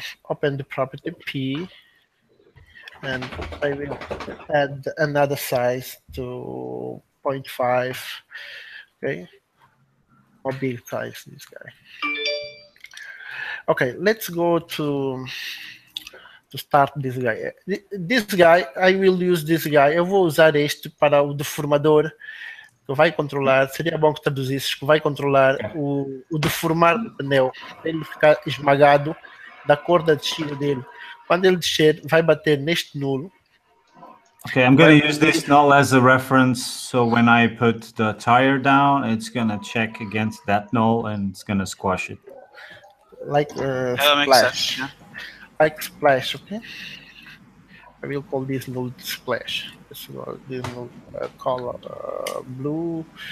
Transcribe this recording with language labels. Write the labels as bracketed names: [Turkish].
[English] Open the property P, and I will add another size to 0.5. Okay, or big size this guy. Okay, let's go to start this guy. This guy, I will use this guy. [Portuguese] Eu vou usar este para o deformador que vai controlar, seria bom que traduzisses, que vai controlar o deformar do pneu, para ele ficar esmagado da cor da descida dele. Quando ele descer, vai bater neste nulo. [English] Okay, I'm going to use this null as a reference, so when I put the tire down, it's going to check against that null and it's going to squash it. Like that makes splash. sense, yeah. Like splash, okay? I will call this null splash. This null color blue.